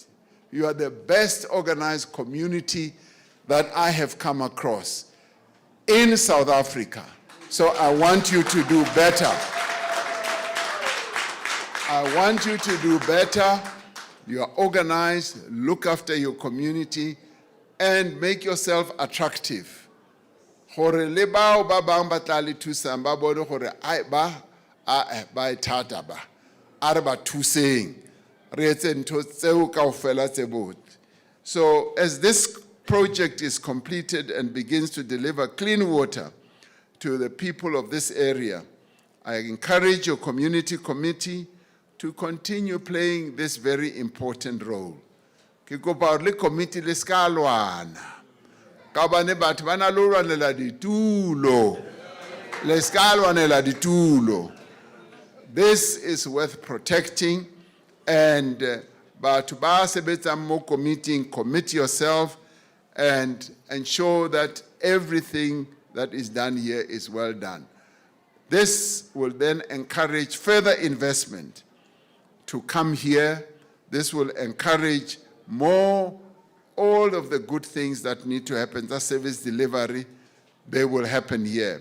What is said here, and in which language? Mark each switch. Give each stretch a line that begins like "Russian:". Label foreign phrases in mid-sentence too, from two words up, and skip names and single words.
English: You are the best organized community that I have come across in South Africa. So I want you to do better. I want you to do better. You are organized, look after your community, and make yourself attractive.
Southern Sotho: Hore le bao ba bang ba tla le thusang ba bone hore ai ba ba ithata ba are ba thuseng re etse ntho tseo kaofela tse botse.
English: So as this project is completed and begins to deliver clean water to the people of this area, I encourage your community committee to continue playing this very important role.
Southern Sotho: Ke kopa le committee le ska lwana ka bane batho ba na lo lwanela ditulo le ska lwanela ditulo.
English: This is worth protecting, and
Southern Sotho: batho ba sebetsang mo committee,
English: commit yourself and ensure that everything that is done here is well done. This will then encourage further investment to come here. This will encourage more, all of the good things that need to happen, the service delivery, they will happen here.